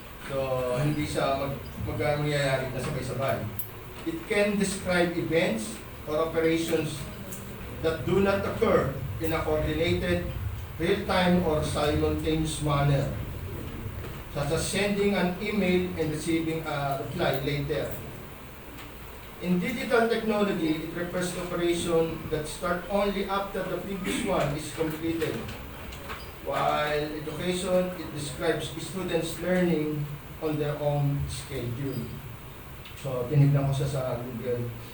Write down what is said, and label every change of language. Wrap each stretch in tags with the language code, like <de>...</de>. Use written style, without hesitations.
<tl>So, hindi siya mangyayari na sabay-sabay.</tl> <en>It can describe events or operations that do not occur in a coordinated, real-time, or simultaneous manner, such as sending an email and receiving a reply later. In digital technology, it refers to operation that start only after the previous one is completed. While education, it describes students learning on their own schedule.</en> <tl>So, tinignan ko siya sa Google.</tl>